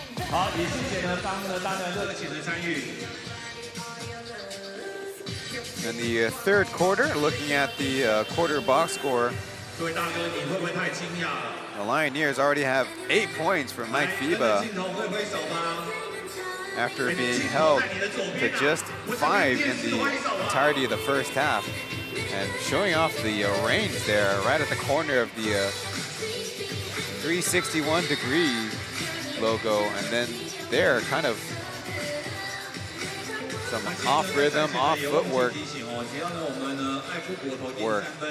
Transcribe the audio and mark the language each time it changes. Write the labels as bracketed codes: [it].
[zh] 好，也谢谢呢，大家热情的参与。 [en] In the third quarter, looking at the quarter box score, [zh] 各位大哥，你会不会太惊讶了？ [en] the Lioneers already have 8 points from Mike FIBA [zh] 镜头挥挥手吧。 [en] after being held to just 5 in the entirety of the first half. And showing off the range there, right at the corner of the 361-degree logo, and then there, kind of some off-rhythm, off-footwork work.